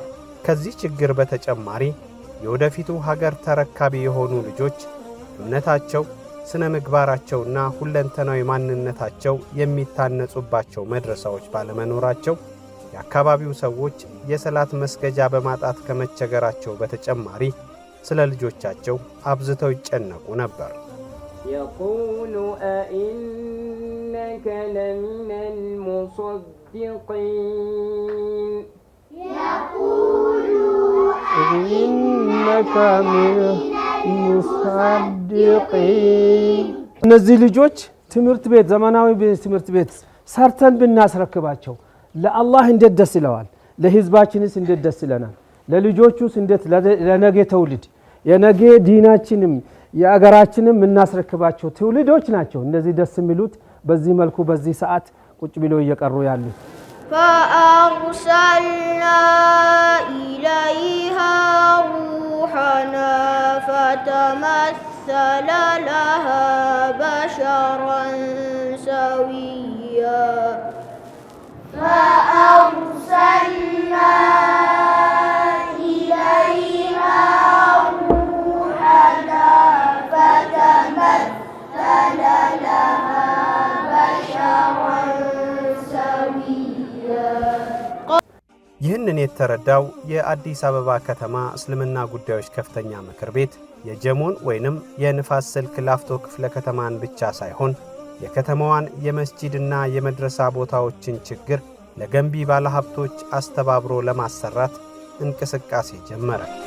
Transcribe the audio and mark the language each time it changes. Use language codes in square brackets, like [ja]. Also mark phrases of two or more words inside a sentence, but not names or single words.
[am] ከዚህ ችግር በተጨማሪ የወደፊቱ ሀገር ተረካቢ የሆኑ ልጆች እምነታቸው፣ ስነ ምግባራቸውና ሁለንተናዊ ማንነታቸው የሚታነጹባቸው መድረሳዎች ባለመኖራቸው የአካባቢው ሰዎች የሰላት መስገጃ በማጣት ከመቸገራቸው በተጨማሪ ስለ ልጆቻቸው አብዝተው ይጨነቁ ነበር። [ar] يقول أئنك لمن المصدقين إنك من المصدقين [am] እነዚህ ልጆች ትምህርት ቤት ዘመናዊ ትምህርት ቤት ሰርተን ብናስረክባቸው ለአላህ እንዴት ደስ ይለዋል፣ ለህዝባችንስ እንዴት ደስ ይለናል፣ ለልጆቹስ እንዴት ለነገ ትውልድ የነገ ዲናችንም የአገራችንም እናስረክባቸው ትውልዶች ናቸው። እነዚህ ደስ የሚሉት በዚህ መልኩ በዚህ ሰዓት ቁጭ ብለው እየቀሩ ያሉት [ar] فأرسلنا إليها روحنا فتمثل لها بشرا سويا فأرسلنا إليها روحنا فتمثل لها بشرا [am] ይህንን የተረዳው የአዲስ አበባ ከተማ እስልምና ጉዳዮች ከፍተኛ ምክር ቤት የጀሞን ወይንም የንፋስ ስልክ ላፍቶ ክፍለ ከተማን ብቻ ሳይሆን የከተማዋን የመስጂድና የመድረሳ ቦታዎችን ችግር ለገንቢ ባለሀብቶች አስተባብሮ ለማሰራት እንቅስቃሴ ጀመረ።